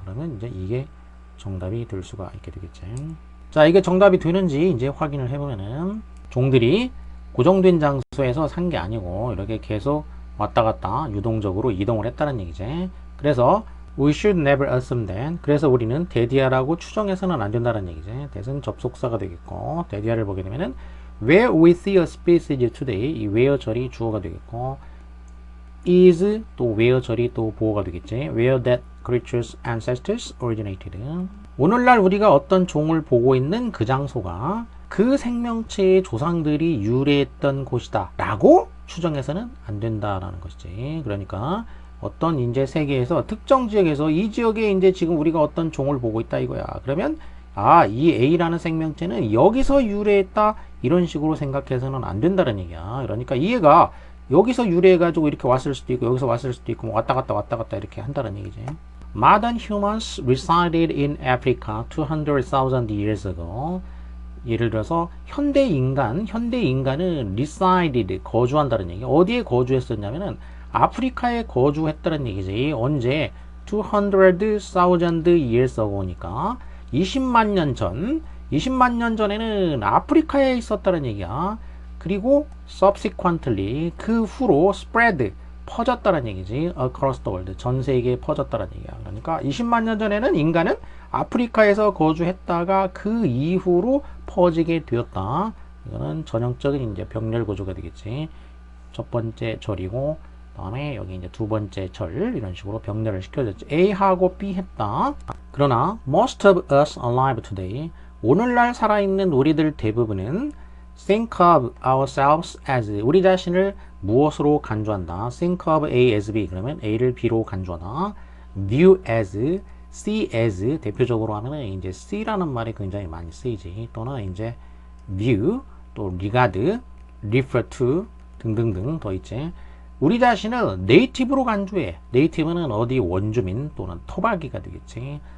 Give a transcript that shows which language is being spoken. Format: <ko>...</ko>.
<ko>그러면 이제 이게 정답이 될 수가 있게 되겠지. 자, 이게 정답이 되는지 이제 확인을 해보면은 종들이 고정된 장소에서 산 게 아니고 이렇게 계속 왔다 갔다 유동적으로 이동을 했다는 얘기지.</ko> <en>그래서 we should never assume that.</en> <ko>그래서 우리는 대디아라고 추정해서는 안 된다는 얘기지. that은 접속사가 되겠고 대디아를 보게 되면은</ko> <en>where we see a species today,</en> <ko>이 where 절이 주어가 되겠고 is 또 where 절이 또 보어가 되겠지.</ko> <en>where that creature's ancestors originated.</en> <ko>오늘날 우리가 어떤 종을 보고 있는 그 장소가 그 생명체의 조상들이 유래했던 곳이다 라고 추정해서는 안 된다라는 것이지. 그러니까 어떤 이제 세계에서 특정 지역에서 이 지역에 이제 지금 우리가 어떤 종을 보고 있다 이거야. 그러면 이 A라는 생명체는 여기서 유래했다 이런 식으로 생각해서는 안 된다는 얘기야. 그러니까 이 애가 여기서 유래해가지고 이렇게 왔을 수도 있고 여기서 왔을 수도 있고 뭐 왔다 갔다 이렇게 한다는 얘기지.</ko> <en>Modern humans resided in Africa 200,000 years ago.</en> <ko>예를 들어서 현대 인간은 resided, 거주한다는 얘기. 어디에 거주했었냐면은 아프리카에 거주했다는 얘기지. 언제?</ko> <en>200,000 years ago</en> <ko>니까 20만 년 전에는 아프리카에 있었다는 얘기야. 그리고 subsequently, 그 후로 spread, 퍼졌다는 얘기지.</ko> <en>across the world,</en> <ko>전 세계에 퍼졌다는 얘기야. 그러니까 20만 년 전에는 인간은 아프리카에서 거주했다가 그 이후로 퍼지게 되었다. 이거는 전형적인 이제 병렬 구조가 되겠지. 첫 번째 절이고, 다음에 여기 이제 두 번째 절, 이런 식으로 병렬을 시켜줬지. A하고 B 했다. 그러나</ko> <en>most of us alive today,</en> <ko>오늘날 살아있는 우리들 대부분은</ko> <en>think of ourselves as,</en> <ko>우리 자신을 무엇으로 간주한다.</ko> <en>think of A as B,</en> <ko>그러면 A를 B로 간주하다. view as, see as, 대표적으로 하면은 이제 see라는 말이 굉장히 많이 쓰이지. 또는 이제 view, 또 regard, refer to 등등등 더 있지. 우리 자신을 native로 간주해. native는 어디 원주민 또는 토박이가 되겠지.</ko>